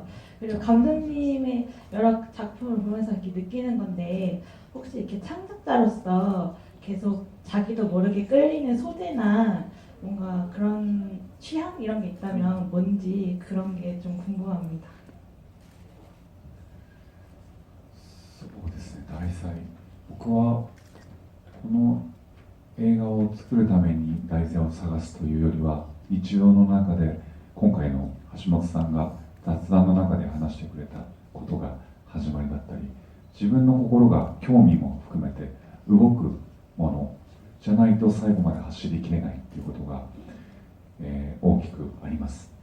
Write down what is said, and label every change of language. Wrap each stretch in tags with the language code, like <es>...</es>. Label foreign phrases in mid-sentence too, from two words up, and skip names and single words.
<ko>그리고 감독님의 여러 작품을 보면서 이렇게 느끼는 건데 혹시 이렇게 창작자로서 계속 자기도 모르게 끌리는 소재나 뭔가 그런 취향 이런 게 있다면 뭔지 그런 게 좀 궁금합니다.</ko> <ja>そうですね、題材。僕はこの映画を作るために題材を探すというよりは、日常の中で今回の橋本さんが雑談の中で話してくれたことが始まりだったり、自分の心が興味も含めて動くものじゃないと最後まで走りきれないっていうことが、大きくあります。</ja>